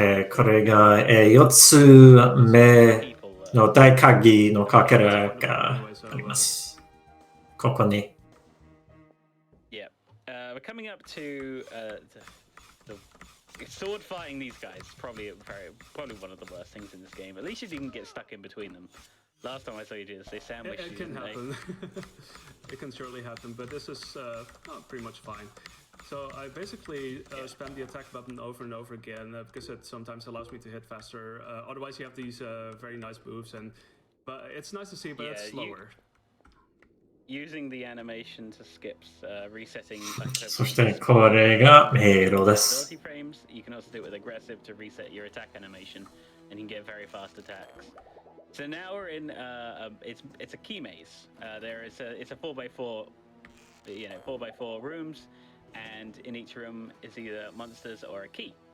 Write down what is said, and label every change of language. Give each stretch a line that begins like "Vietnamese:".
Japanese: これが、4つ目の大鍵のかけらがあります。ここに。
English: Yeah. We're coming up to the sword fighting these guys. Probably one of the worst things in this game. At least you didn't get stuck in between them. Last time I saw you do this, they sandwiched you. It can happen. It can surely happen, but this is pretty much fine. So I basically spam the attack button over and over again because it sometimes allows me to hit faster. Otherwise, you have these very nice moves, but it's nice to see, but it's slower. Using the animation to skips, resetting.
Japanese: そしてこれが迷路です。
English: Ability frames. You can also do it with aggressive to reset your attack animation, and you can get very fast attacks. So now we're in. It's a key maze. It's a 4x4, 4x4 rooms, and in each room is either monsters or a key.